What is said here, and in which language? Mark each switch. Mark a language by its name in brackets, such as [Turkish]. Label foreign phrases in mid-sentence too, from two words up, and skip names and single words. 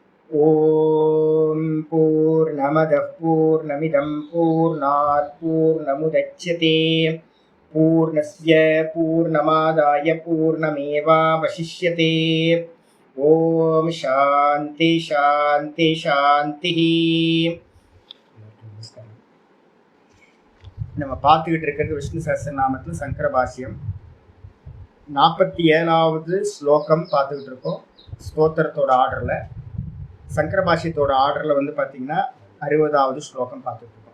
[Sanskrit] ॐ पूर्णमदः पूर्णमिदं पूर्णात् पूर्णमुदच्यते पूर्णस्य पूर्णमादाय पूर्णमेवावशिष्यते। ॐ शान्ति शान्ति शान्तिः. [Tamil] நம்ம பார்த்துக்கிட்டு இருக்கிறது விஷ்ணு சஹஸ்ரநாமத்தில் சங்கர பாஷ்யம் 47வது ஸ்லோகம் பார்த்துக்கிட்டு இருக்கோம். ஸ்தோத்திரத்தோட ஆர்டரில், சங்கர பாஷ்யத்தோட ஆர்டரில் வந்து பார்த்திங்கன்னா 60வது ஸ்லோகம் பார்த்துட்டு இருக்கோம்.